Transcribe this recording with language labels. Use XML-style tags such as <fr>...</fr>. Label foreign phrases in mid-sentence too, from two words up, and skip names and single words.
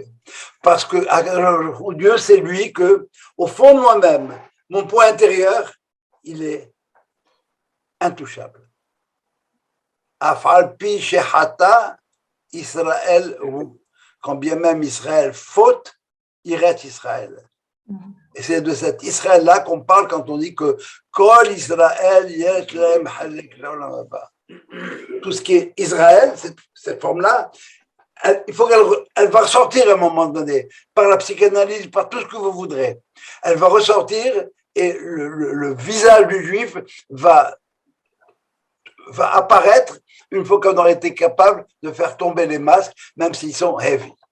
<fr>Parce que Dieu, c'est lui que, au fond de moi-même, mon point intérieur, il est intouchable.</fr> <he>אף על פי שחטא ישראל,</he> <fr>quand bien même Israël faute, il reste Israël. Et c'est de cet Israël-là qu'on parle quand on dit que</fr> <he>כל ישראל יש להם חלק לעולם הבא.</he> <fr>Tout ce qui est Israël, cette forme-là, il faut qu'elle va ressortir à un moment donné, par la psychanalyse, par tout ce que vous voudrez. Elle va ressortir et le visage du juif va apparaître une fois qu'on aura été capable de faire tomber les masques, même s'ils sont heavy.</fr>